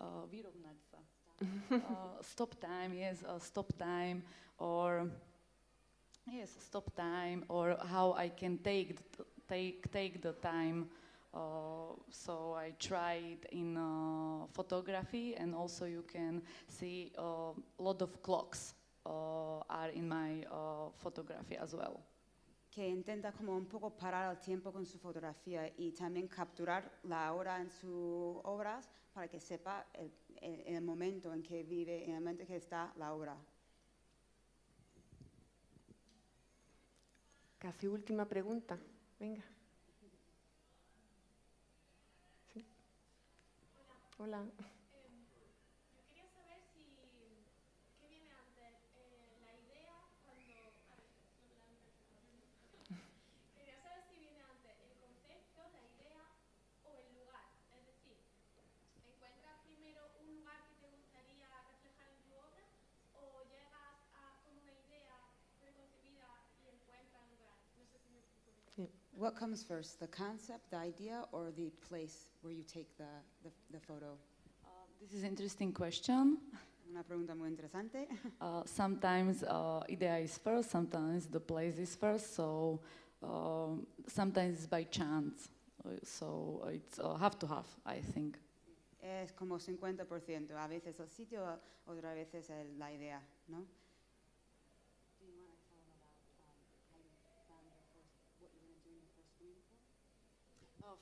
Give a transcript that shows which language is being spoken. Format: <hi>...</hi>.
<sk>Vyrovnať sa.</sk> <en>Stop time, yes, stop time, or yes, stop time, or how I can take the time. So I tried in photography, and also you can see a lot of clocks are in my photography as well.</en> <es>Que intenta como un poco parar el tiempo con su fotografía y también capturar la hora en sus obras para que sepa el momento en que vive, en el momento en que está la obra. Casi última pregunta. Venga. Hola. Yo quería saber si qué viene antes, la idea cuando quería saber si viene antes el concepto, la idea o el lugar. Es decir, ¿encuentras primero un lugar que te gustaría reflejar en tu obra o llegas con una idea preconcebida y encuentras el lugar? No sé si me explico bien. Sí.</es> <en>What comes first, the concept, the idea, or the place where you take the photo? This is an interesting question.</en> <es>Una pregunta muy interesante.</es> <en>Sometimes idea is first, sometimes the place is first, so sometimes it's by chance. So it's half to half, I think.</en> <es>Es como 50%. A veces el sitio, otra veces la idea, ¿no?</es> <en>Do you want to tell them about how you found your first, what you're going to do in your first swimming pool?</en>